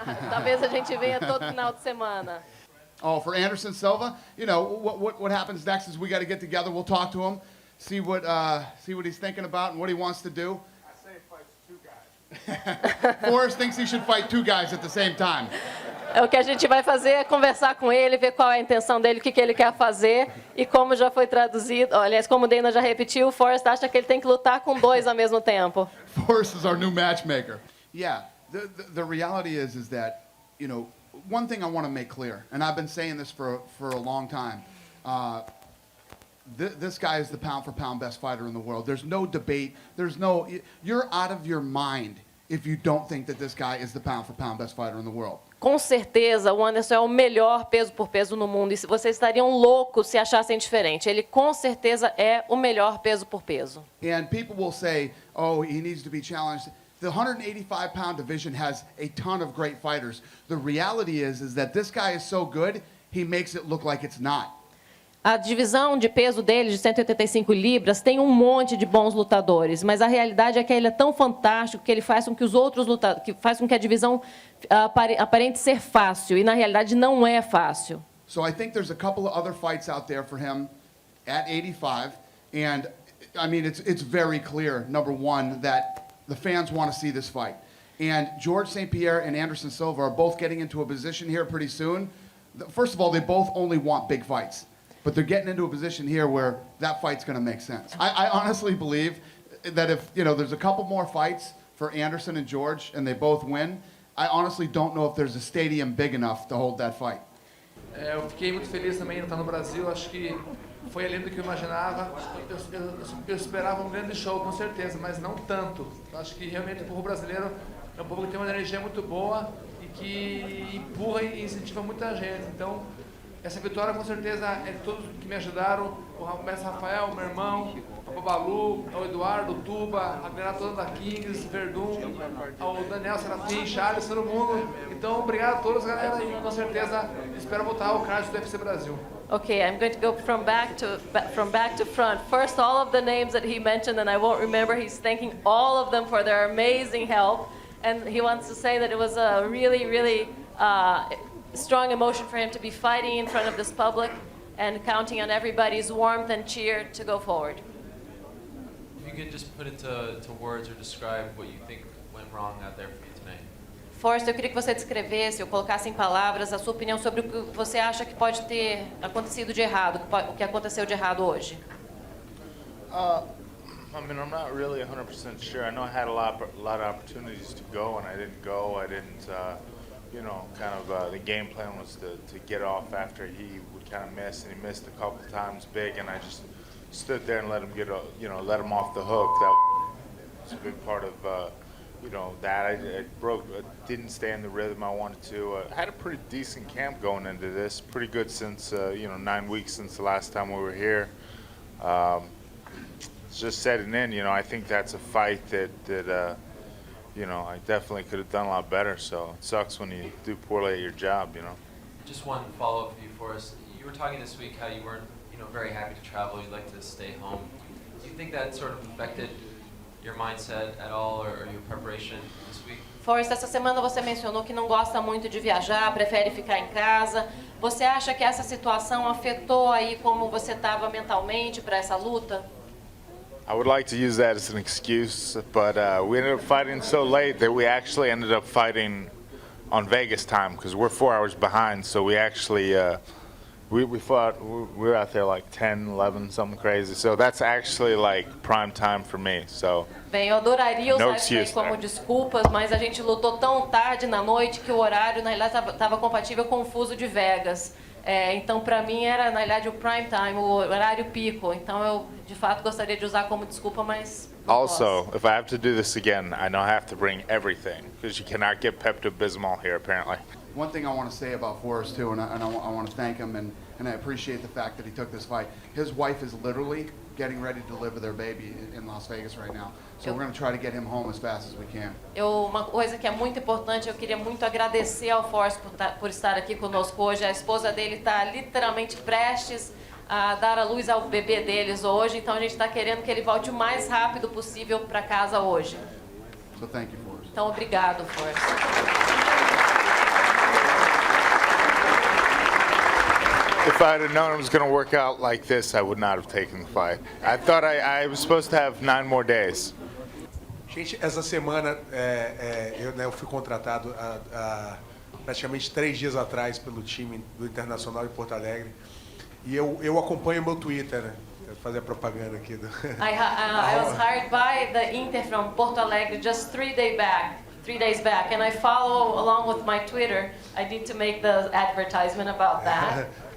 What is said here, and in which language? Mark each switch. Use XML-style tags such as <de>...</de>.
<pt>Talvez a gente venha todo final de semana.</pt> <en>Oh, for Anderson Silva, you know, what happens next is we got to get together. We'll talk to him, see what he's thinking about and what he wants to do. I say he fights 2 guys. Forrest thinks he should fight 2 guys at the same time.</en> <pt>O que a gente vai fazer é conversar com ele, ver qual é a intenção dele, o que ele quer fazer. E como já foi traduzido, aliás, como o Dana já repetiu, o Forrest acha que ele tem que lutar com 2 ao mesmo tempo.</pt> <en>Forrest is our new matchmaker. Yeah, the reality is that, you know, one thing I want to make clear, and I've been saying this for a long time, this guy is the pound-for-pound best fighter in the world. There's no debate. You're out of your mind if you don't think that this guy is the pound-for-pound best fighter in the world.</en> <pt>Com certeza, o Anderson é o melhor peso por peso no mundo. E vocês estariam loucos se achassem diferente. Ele, com certeza, é o melhor peso por peso.</pt> <en>And people will say, oh, he needs to be challenged. The 185-pound division has a ton of great fighters. The reality is that this guy is so good, he makes it look like it's not.</en> <pt>A divisão de peso dele, de 185 libras, tem um monte de bons lutadores, mas a realidade é que ele é tão fantástico que ele faz com que os outros lutadores, que faz com que a divisão aparente ser fácil, e na realidade não é fácil.</pt> <en>So I think there's a couple of other fights out there for him at 85, and I mean it's very clear, number one, that the fans want to see this fight. And George St. Pierre and Anderson Silva are both getting into a position here pretty soon. First of all, they both only want big fights. But they're getting into a position here where that fight's going to make sense. I honestly believe that if, you know, there's a couple more fights for Anderson and George and they both win, I honestly don't know if there's a stadium big enough to hold that fight.</en> <pt>Eu fiquei muito feliz também em estar no Brasil. Acho que foi além do que eu imaginava. Eu esperava um grande show, com certeza, mas não tanto. Acho que realmente o povo brasileiro é um povo que tem uma energia muito boa e que empurra e incentiva muita gente. Então, essa vitória, com certeza, é de todos que me ajudaram, o mestre Rafael, meu irmão, o Babalu, o Eduardo, o Tuba, a galera toda da Kings, Verdun, o Daniel, Serafim, Charles, todo mundo. Então, obrigado a todos, galera, e com certeza espero voltar ao card do UFC Brasil.</pt> <en>Okay, I'm going to go from back to front. First, all of the names that he mentioned, and I won't remember, he's thanking all of them for their amazing help. And he wants to say that it was a really, really strong emotion for him to be fighting in front of this public and counting on everybody's warmth and cheer to go forward. If you could just put into words or describe what you think went wrong out there for you tonight.</en> <pt>Forrest, eu queria que você descrevesse ou colocasse em palavras a sua opinião sobre o que você acha que pode ter acontecido de errado, o que aconteceu de errado hoje.</pt> <en>I mean, I'm not really 100% sure. I know I had a lot of opportunities to go, and I didn't go. I didn't, you know, kind of the game plan was to get off after he would kind of miss, and he missed a couple times big, and I just stood there and let him get, let him off the hook. That was a big part of, you know, that. I didn't stay in the rhythm I wanted to. I had a pretty decent camp going into this, pretty good since, 9 weeks since the last time we were here. Just setting in, you know, I think that's a fight that I definitely could have done a lot better. So it sucks when you do poorly at your job, you know. Just one follow-up for you, Forrest. You were talking this week how you weren't, very happy to travel. You'd like to stay home. Do you think that sort of affected your mindset at all, or your preparation this week?</en> <pt>Forrest, essa semana você mencionou que não gosta muito de viajar, prefere ficar em casa. Você acha que essa situação afetou aí como você estava mentalmente para essa luta?</pt> <en>I would like to use that as an excuse, but we ended up fighting so late that we actually ended up fighting on Vegas time because we're 4 hours behind. So we actually we fought. We were out there like 10, 11, something crazy. So that's actually like prime time for me. So.</en> <pt>Bem, eu adoraria usar isso aí como desculpas, mas a gente lutou tão tarde na noite que o horário na realidade estava compatível com o fuso de Vegas. Então, para mim, era, na realidade, o prime time, o horário pico. Então, eu, de fato, gostaria de usar como desculpa, mas não</pt> <en>also, if I have to do this again, I know I have to bring everything, because you cannot get Pepto-Bismol here, apparently. One thing I want to say about Forrest, too, and I want to thank him, and I appreciate the fact that he took this fight. His wife is literally getting ready to deliver their baby in Las Vegas right now. So we're going to try to get him home as fast as we can.</en> <pt>Uma coisa que é muito importante, eu queria muito agradecer ao Forrest por estar aqui conosco hoje. A esposa dele está literalmente prestes dar à luz ao bebê deles hoje, então a gente está querendo que ele volte o mais rápido possível para casa hoje.</pt> <en>So thank you, Forrest.</en> <pt>Então, obrigado, Forrest.</pt> <en>If I had known it was going to work out like this, I would not have taken the fight. I thought I was supposed to have 9 more days.</en> <pt>Gente, essa semana eu fui contratado há praticamente 3 dias atrás pelo time do Internacional de Porto Alegre. E eu acompanho o meu Twitter, né? Quero fazer a propaganda aqui.</pt> <en>I was hired by the Inter from Porto Alegre just 3 days back, and I follow along with my Twitter. I need to make the advertisement about that.</en>